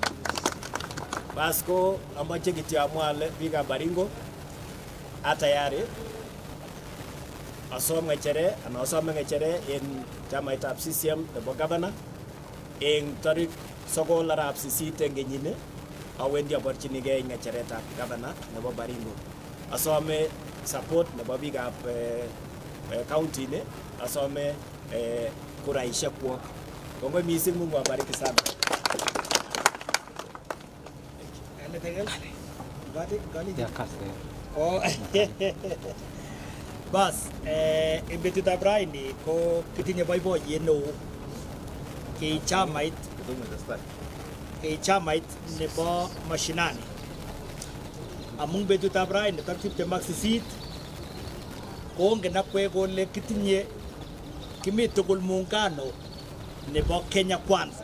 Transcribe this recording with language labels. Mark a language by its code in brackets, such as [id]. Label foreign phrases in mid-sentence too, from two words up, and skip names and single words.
[kln] Basko amache kityo amwa ale biikab Baringo atayari asome ng'echere en chamaitab CCM nebo governor eng tarik 9 arap 8 eng kenyini awendi aborchinigei ng'echeretab governor nebo Baringo. Asome support nebo biikab county ni, asome kuraishek kwok. Kongoi mising, [sw] Mungu awabariki sana. [kln] Bas, en betutab raini ko kitinye boiboiyet neo kei chamait nebo mashinani. Amung betutab raini tarik 28 kongen akwek kole kitinye kimi tugul muungano nebo Kenya Kwanza.